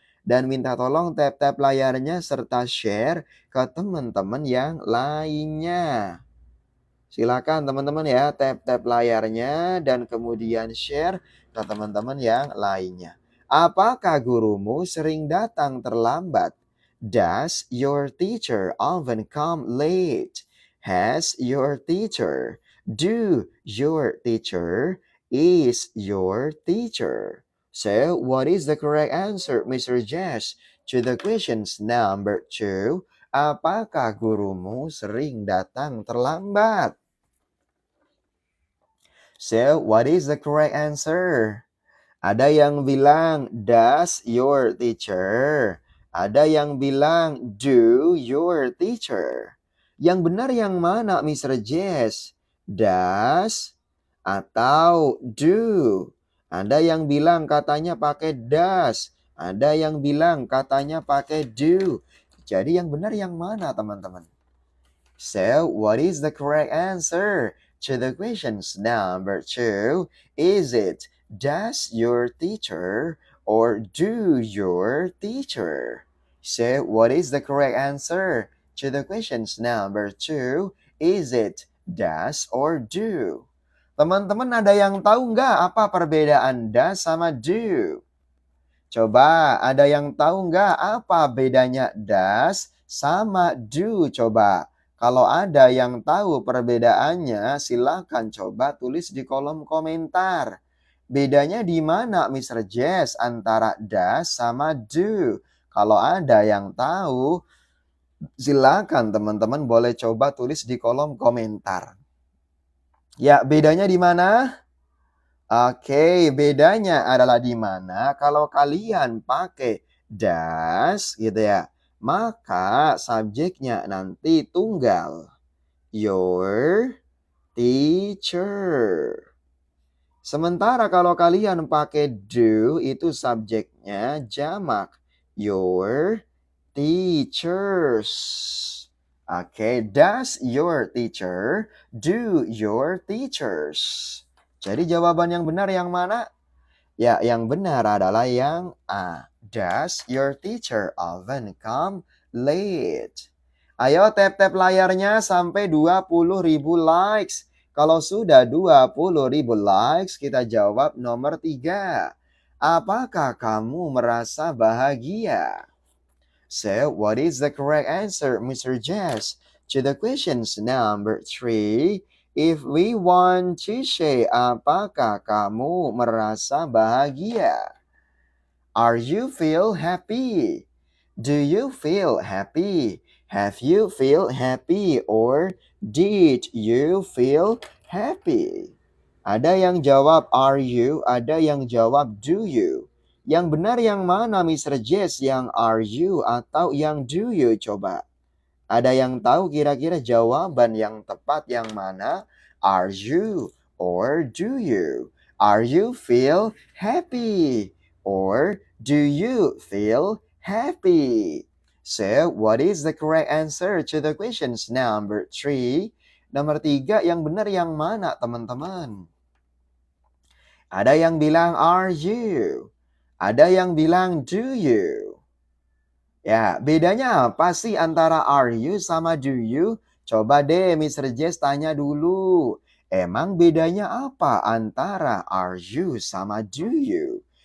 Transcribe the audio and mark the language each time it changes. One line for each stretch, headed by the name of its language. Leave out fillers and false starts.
Indonesian: Dan minta tolong tap-tap layarnya serta share ke teman-teman yang lainnya. Silakan teman-teman ya, tap-tap layarnya dan kemudian share ke teman-teman yang lainnya. Apakah gurumu sering datang terlambat?
English: Does your teacher often come late? Has your teacher? Do your teacher? Is your teacher? So, what is the correct answer, Mr. Jess, to the questions number 2?
Indonesian: Apakah gurumu sering datang terlambat?
English: So, what is the correct answer?
Indonesian: Ada yang bilang,
English: does your teacher?
Indonesian: Ada yang bilang,
English: do your teacher?
Indonesian: Yang benar yang mana, Mr. Jess? Does atau do? Ada yang bilang katanya pakai does. Ada yang bilang katanya pakai do. Jadi yang benar yang mana, teman-teman?
English: So, what is the correct answer to the questions number 2? Is it does your teacher or do your teacher? So, what is the correct answer to the questions number 2? Is it does or do?
Indonesian: Teman-teman ada yang tahu nggak apa perbedaan does sama do? Coba ada yang tahu nggak apa bedanya does sama do? Coba. Kalau ada yang tahu perbedaannya, silakan coba tulis di kolom komentar. Bedanya di mana, Mr. Jess, antara does sama do? Kalau ada yang tahu, silakan teman-teman boleh coba tulis di kolom komentar. Ya, bedanya di mana? Oke, bedanya adalah di mana kalau kalian pakai does gitu ya, maka subjeknya nanti tunggal.
English: Your teacher.
Indonesian: Sementara kalau kalian pakai do itu subjeknya jamak.
English: Your teachers. Oke, does your teacher do your teachers?
Indonesian: Jadi jawaban yang benar yang mana? Ya, yang benar adalah yang A.
English: Does your teacher often come late?
Indonesian: Ayo tap-tap layarnya sampai 20.000 likes. Kalau sudah 20.000 likes, kita jawab nomor 3. Apakah kamu merasa bahagia?
English: So, what is the correct answer, Mr. Jess, to the questions number 3? If we want to say,
Indonesian: apakah kamu merasa bahagia?
English: Are you feel happy? Do you feel happy? Have you feel happy? Or did you feel happy?
Indonesian: Ada yang jawab
English: are you,
Indonesian: ada yang jawab
English: do you.
Indonesian: Yang benar yang mana, Mr. Jess? Yang
English: are you
Indonesian: atau yang
English: do you?
Indonesian: Coba. Ada yang tahu kira-kira jawaban yang tepat yang mana?
English: Are you or do you? Are you feel happy? Or do you feel happy? So, what is the correct answer to the questions number 3?
Indonesian: Nomor 3 yang benar yang mana, teman-teman? Ada yang bilang
English: are you?
Indonesian: Ada yang bilang
English: do you?
Indonesian: Ya, bedanya apa sih antara
English: are you
Indonesian: sama
English: do you?
Indonesian: Coba deh Mr. Jess tanya dulu. Emang bedanya apa antara
English: are you
Indonesian: sama
English: do you?